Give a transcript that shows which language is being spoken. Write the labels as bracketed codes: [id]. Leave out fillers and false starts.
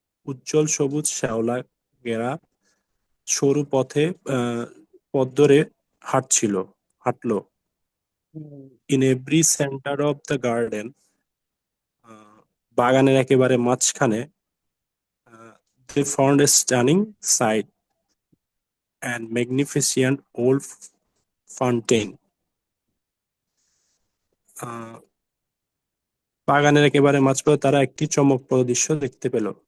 [bn] উজ্জ্বল সবুজ শ্যাওলা ঘেরা সরু পথ ধরে হাঁটলো। [en] In every center of the garden, [bn] বাগানের একেবারে মাঝখানে, [en] they found a stunning sight and magnificent old fountain. [bn] বাগানের একেবারে মাঝপথে তারা একটি চমকপ্রদ দৃশ্য দেখতে পেল।